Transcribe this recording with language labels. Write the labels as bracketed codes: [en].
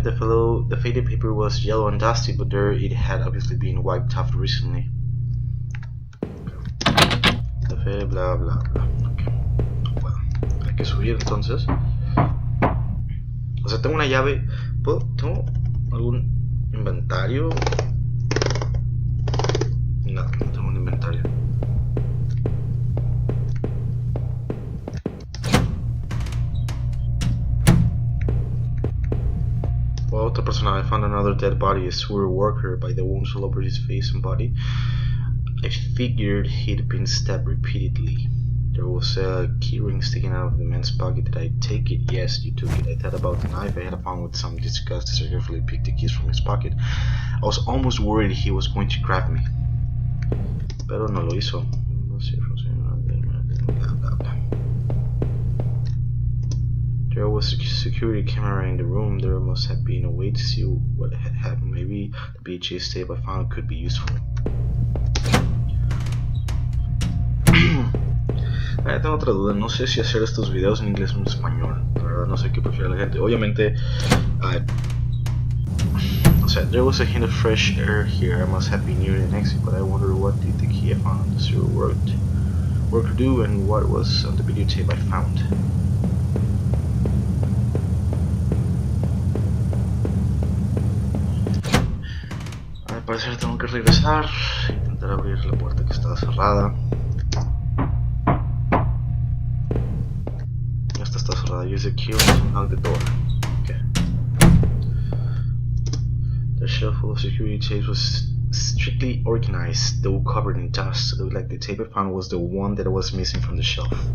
[en] The faded paper was yellow and dusty, but there it had obviously been wiped off recently. The faded bla bla bla. Okay. [es] Bueno, hay que subir entonces. O sea, tengo una llave. ¿Tengo algún inventario? No, no tengo un inventario. [en] Well, [es] otra persona, [en] I found another dead body, a sewer worker, by the wounds all over his face and body. I figured he'd been stabbed repeatedly. There was a keyring sticking out of the man's pocket. Did I take it? Yes, you took it. I thought about the knife I had found with some disgust as I carefully picked the keys from his pocket. I was almost worried he was going to grab me. [es] Pero no lo hizo. Blah, blah, blah. [en] There was a security camera in the room. There must have been a way to see what had happened. Maybe the VHS tape I found could be useful. [es] Tengo otra duda, no sé si hacer estos videos en inglés o en español. La verdad no sé qué prefiere la gente. Obviamente, o sea, [en] there was a hint of fresh air here. I must have been near an exit, but I wonder what did the key I found on the sewer work do, and what was on the videotape I found. [es] Al parecer tengo que regresar, intentar abrir la puerta que estaba cerrada. Esta está cerrada. [en] Use the key to unlock the door. Okay. The shelf full of security tapes was strictly organized, though covered in dust. It looked like the tape I found was the one that was missing from the shelf.